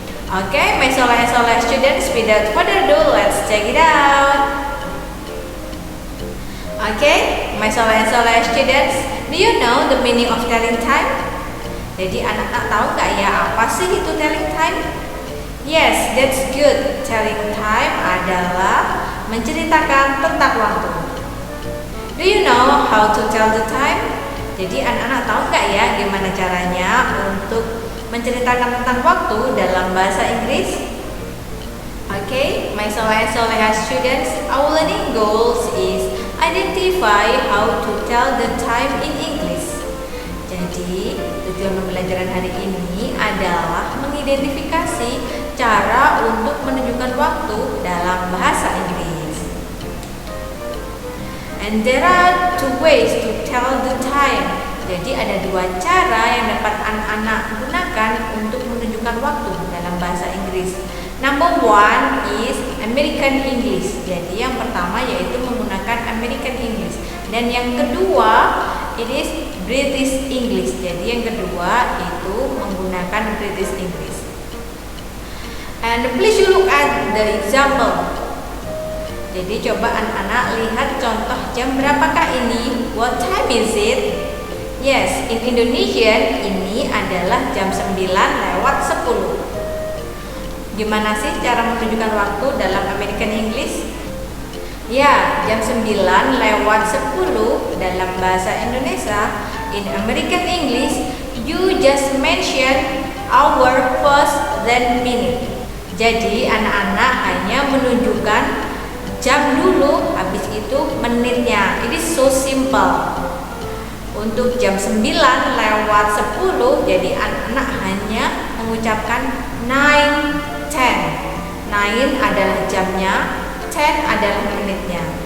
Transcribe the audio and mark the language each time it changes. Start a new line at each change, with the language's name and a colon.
English: Okay, my Soleh students, without further ado, let's check it out. Okay, my Soleh students, do you know the meaning of telling time?
Indonesian: Jadi anak-anak tahu nggak ya apa sih itu telling time?
English: Yes, that's good.
Indonesian: Telling time adalah menceritakan tentang waktu.
English: Do you know how to tell the time?
Indonesian: Jadi anak-anak tahu nggak ya gimana caranya untuk menceritakan tentang waktu dalam bahasa Inggris?
English: Okay, my Soleh students, our learning goals is identify how to tell the time in English.
Indonesian: Jadi, tujuan pembelajaran hari ini adalah mengidentifikasi cara untuk menunjukkan waktu dalam bahasa Inggris.
English: And there are two ways to tell the time.
Indonesian: Jadi ada dua cara yang dapat anak-anak gunakan untuk menunjukkan waktu dalam bahasa Inggris.
English: Number one is American English.
Indonesian: Jadi yang pertama yaitu menggunakan American English. Dan yang kedua
English: it is British English.
Indonesian: Jadi yang kedua itu menggunakan British English.
English: And please you look at the example.
Indonesian: Jadi coba anak-anak lihat contoh jam berapakah ini?
English: What time is it? Yes, in Indonesian
Indonesian: ini adalah jam 9:10. Gimana sih cara menunjukkan waktu dalam American English? Ya, jam 9:10 dalam bahasa Indonesia.
English: In American English, you just mention hour first then minute.
Indonesian: Jadi anak-anak hanya menunjukkan jam dulu, habis itu menitnya.
English: It is so simple.
Indonesian: Untuk jam 9:10, jadi anak-anak hanya mengucapkan 9:10. 9 adalah jamnya, 10 adalah menitnya.